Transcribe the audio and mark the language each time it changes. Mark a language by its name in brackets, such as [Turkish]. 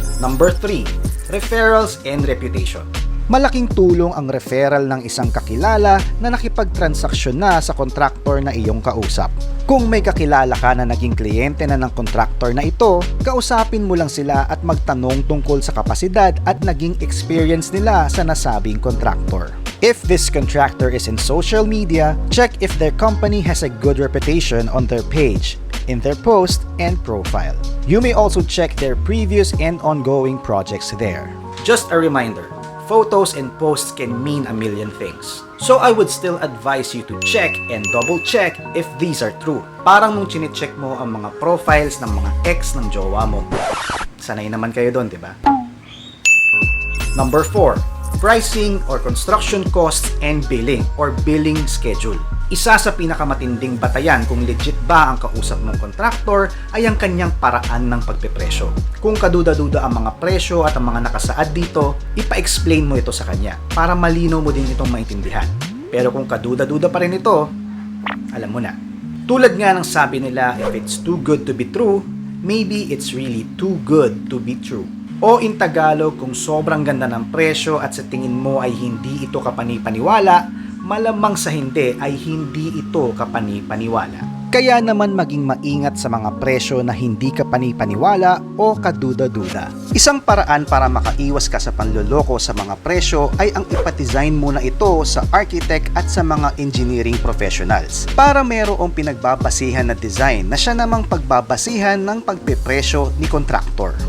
[English] Number 3, referrals and reputation. [Filipino] Malaking tulong ang referral ng isang kakilala na nakipagtransaksyon na sa kontraktor na iyong kausap. Kung may kakilala ka na naging kliyente na ng kontraktor na ito, kausapin mo lang sila at magtanong tungkol sa kapasidad at naging experience nila sa nasabing kontraktor. [English] If this contractor is in social media, check if their company has a good reputation on their page, in their post and profile. You may also check their previous and ongoing projects there. Just a reminder, photos and posts can mean a million things. So I would still advise you to check and double check if these are true. [Filipino] Parang nung chine-check mo ang mga profiles ng mga ex ng jowa mo. Sanay naman kayo doon, di ba? [English] Number 4, pricing or construction costs and billing or billing schedule. [Filipino] Isa sa pinakamatinding batayan kung legit ba ang kausap mong kontraktor ay ang kanyang paraan ng pagpepresyo. Kung kaduda-duda ang mga presyo at ang mga nakasaad dito, ipa-explain mo ito sa kanya para malinaw mo din itong maintindihan. Pero kung kaduda-duda pa rin ito, alam mo na. Tulad nga ng sabi nila, [English] if it's too good to be true, maybe it's really too good to be true. [Filipino] O [English] in Tagalog, [Filipino] kung sobrang ganda ng presyo at sa tingin mo ay hindi ito kapani-paniwala, malamang sa hindi ay hindi ito kapani-paniwala. Kaya naman maging maingat sa mga presyo na hindi kapani-paniwala o kaduda-duda. Isang paraan para makaiwas ka sa panloloko sa mga presyo ay ang ipadesign muna ito sa architect at sa mga engineering professionals para mayroong pinagbabasihan na design na siya namang pagbabasihan ng pagpepresyo ni kontraktor.